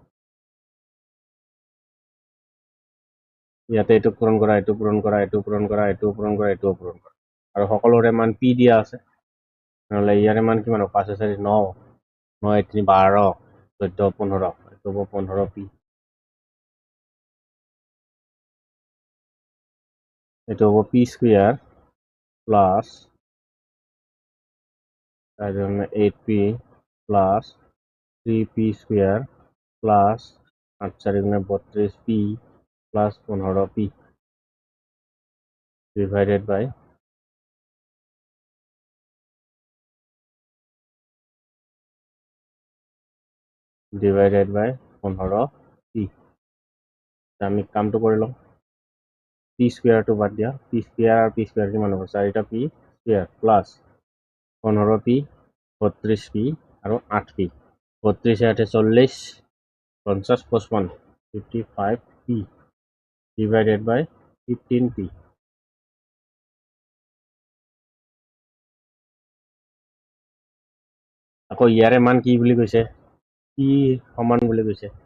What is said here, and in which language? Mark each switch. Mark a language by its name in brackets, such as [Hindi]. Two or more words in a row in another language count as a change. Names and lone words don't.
[Assamese] ইয়াতে এইটো পূৰণ কৰা এইটো পূৰণ কৰা এইটো পূৰণ কৰা এইটো পূৰণ কৰা এইটোও পূৰণ কৰা আৰু সকলোৰে মান পি দিয়া আছে নহ'লে ইয়াৰে মান কিমান হ'ব 5 4 9 9 3 12 14 15 এইটো হ'ব 15 পি এইটো হ'ব [English] p square plus 8p plus 3p square plus 8 4 32p plus 15p divided by divided by 15p [Assamese] আমি কামটো কৰি লওঁ p স্কোয়ারটো বাদ দিয়া [English] p square [Assamese] আর [English] p square [Assamese] কিমান হ'ব 4টা [English] p square plus 15p 32p [Assamese] আৰু 8p 32 8 40 50 55 [English] 55p divided by 15p [Assamese] আকৌ ইয়াৰে মান কি বুলি কৈছে কি সমান বুলি কৈছে